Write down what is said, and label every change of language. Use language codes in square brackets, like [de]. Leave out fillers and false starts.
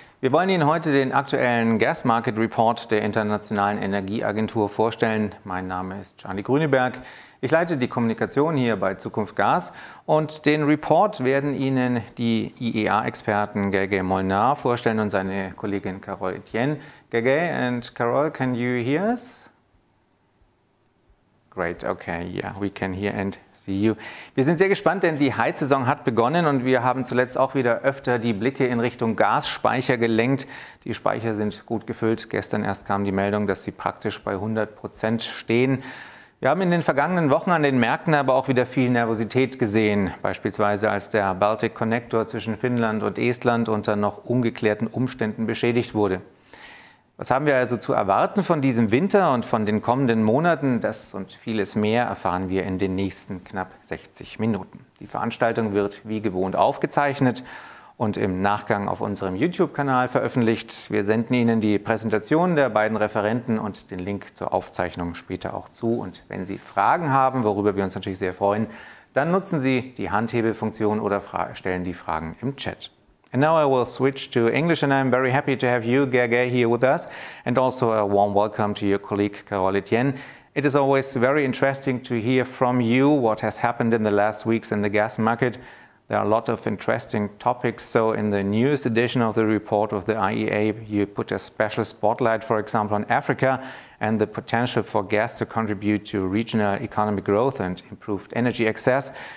[de] Wir wollen Ihnen heute den aktuellen Gas Market Report der Internationalen Energieagentur vorstellen. Mein Name ist Charlie Grüneberg. Ich leite die Kommunikation hier bei Zukunft Gas und den Report werden Ihnen die IEA-Experten Gergely Molnar vorstellen und seine Kollegin Carole Etienne. [en] Gergely and Carole, can you hear us? Great, okay, yeah, we can hear and see you. [de] Wir sind sehr gespannt, denn die Heizsaison hat begonnen und wir haben zuletzt auch wieder öfter die Blicke in Richtung Gasspeicher gelenkt. Die Speicher sind gut gefüllt. Gestern erst kam die Meldung, dass sie praktisch bei 100% stehen. Wir haben in den vergangenen Wochen an den Märkten aber auch wieder viel Nervosität gesehen. Beispielsweise als der Baltic Connector zwischen Finnland und Estland unter noch ungeklärten Umständen beschädigt wurde. Was haben wir also zu erwarten von diesem Winter und von den kommenden Monaten? Das und vieles mehr erfahren wir in den nächsten knapp 60 Minuten. Die Veranstaltung wird wie gewohnt aufgezeichnet und im Nachgang auf unserem YouTube-Kanal veröffentlicht. Wir senden Ihnen die Präsentation der beiden Referenten und den Link zur Aufzeichnung später auch zu. Und wenn Sie Fragen haben, worüber wir uns natürlich sehr freuen, dann nutzen Sie die Handhebelfunktion oder stellen die Fragen im Chat. [en] And now I will switch to English, and I'm very happy to have you, Gergely, here with us, and also a warm welcome to your colleague, Carole Etienne. It is always very interesting to hear from you what has happened in the last weeks in the gas market. There are a lot of interesting topics. So in the newest edition of the report of the IEA, you put a special spotlight, for example, on Africa and the potential for gas to contribute to regional economic growth and improved energy access.